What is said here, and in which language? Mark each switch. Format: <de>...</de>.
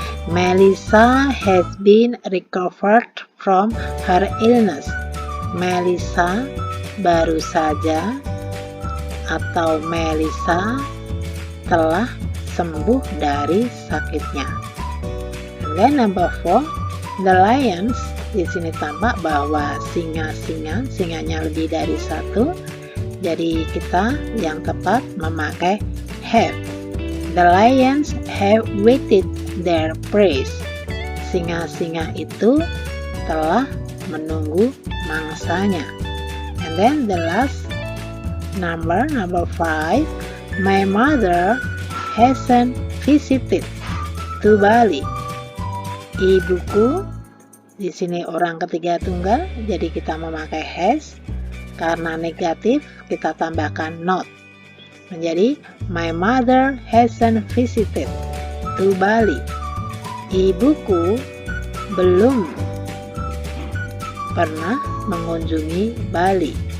<en>Melissa has been recovered from her illness.</en> <id>Melissa baru saja atau Melissa telah sembuh dari sakitnya.</id> <en>And then number 4, the lions.</en> <id>Di sini tampak bahwa singanya lebih dari satu. Jadi kita yang tepat memakai have.</id> <en>The lions have waited their prey.</en> <id>Singa-singa itu telah menunggu mangsanya.</id> <en>And then the last number 5, my mother hasn't visited to Bali.</en> <id>Ibuku, di sini orang ketiga tunggal, jadi kita memakai has. Karena negatif, kita tambahkan not. Menjadi</id> <en>my mother hasn't visited to Bali.</en> <id>Ibuku belum pernah mengunjungi Bali.</id>